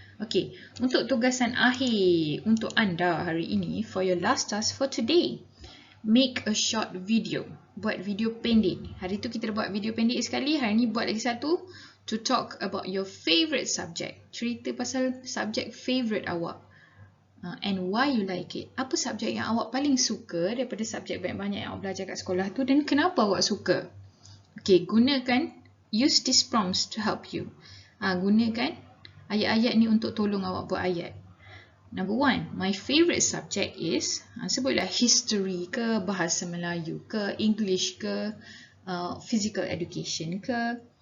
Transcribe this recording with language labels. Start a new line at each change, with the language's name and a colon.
English: Okay,
Malay: untuk tugasan akhir untuk anda hari ini,
English: for your last task for today, make a short video.
Malay: Buat video pendek. Hari tu kita buat video pendek sekali, hari ni buat lagi satu.
English: To talk about your favourite subject.
Malay: Cerita pasal subjek favourite awak.
English: And why you like it.
Malay: Apa subjek yang awak paling suka daripada subjek banyak-banyak yang awak belajar kat sekolah tu, dan kenapa awak suka?
English: Okay, use these prompts to help you.
Malay: Gunakan ayat-ayat ni untuk tolong awak buat ayat.
English: Number 1, my favourite subject is, sebutlah history ke, bahasa Melayu ke, English ke, physical education ke.